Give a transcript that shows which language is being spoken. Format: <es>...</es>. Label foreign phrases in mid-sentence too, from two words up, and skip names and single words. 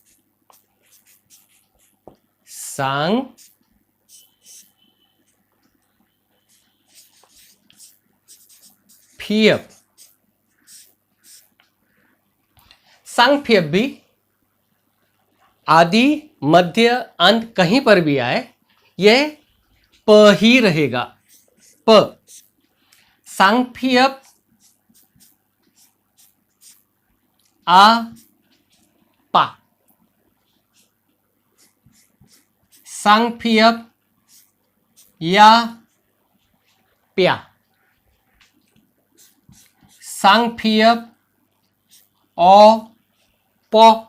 <hi>सांग फियप, सांग फियप भी आदि मध्य अंत कहीं पर भी आए, यह प ही रहेगा, प। सांग फियप आ पा, सांग फियप या प्या, सांग फियप ओ पो,</hi>